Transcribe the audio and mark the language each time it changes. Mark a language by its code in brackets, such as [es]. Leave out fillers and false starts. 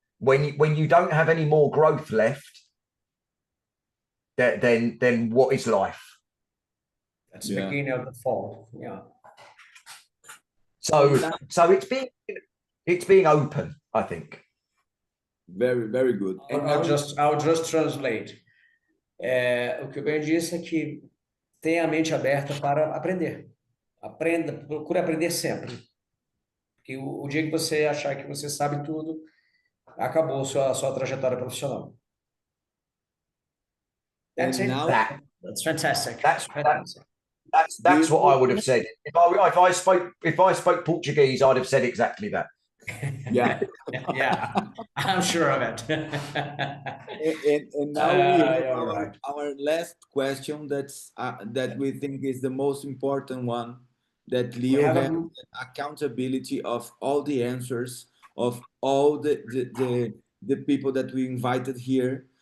[en] When you don't have any more growth left, then what is life? That's the beginning of the fall. Yeah. So it's being open, I think. Very, very good. I'll just translate. [pt] O que o Ben disse é que tenha a mente aberta para aprender. Aprenda, procure aprender sempre. Porque o dia que você achar que você sabe tudo, acabou a sua trajetória profissional. [en] That's it. That's fantastic. That's what I would have said. If I spoke Portuguese, I'd have said exactly that. Yeah. Yeah, I'm sure of it. And now we have our last question that we think is the most important one, that Leo has accountability of all the answers of all the people that we invited here.